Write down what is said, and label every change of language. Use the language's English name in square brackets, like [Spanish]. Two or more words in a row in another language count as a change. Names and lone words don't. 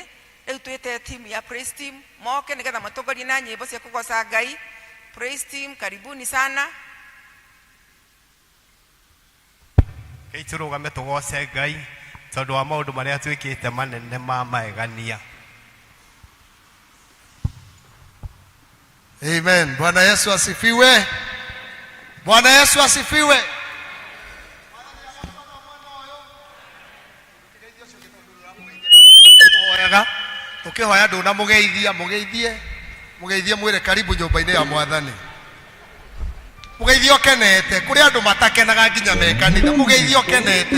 [Kikuyu] Rĩu twĩte timu ya [English] praise team [Kikuyu] moke nĩgetha matongorie na nyĩmbo cia kũgoca Ngai. [English] Praise team, [Swahili] karibuni sana. [Kikuyu] Tũrũgame tũgoce Ngai tondũ wa maũndũ marĩa twĩkĩte manene ma magegania. Amen. [Swahili] Bwana Yesu asifiwe. Bwana Yesu asifiwe. [Kikuyu] Tukihoya ndũ na mũgeithie mwĩre karibu nyũmba-inĩ ya Mwathani. Mũgeithie ũkenete, kũrĩ andũ matakenaga nginya me kanitha, mũgeithie ũkenete.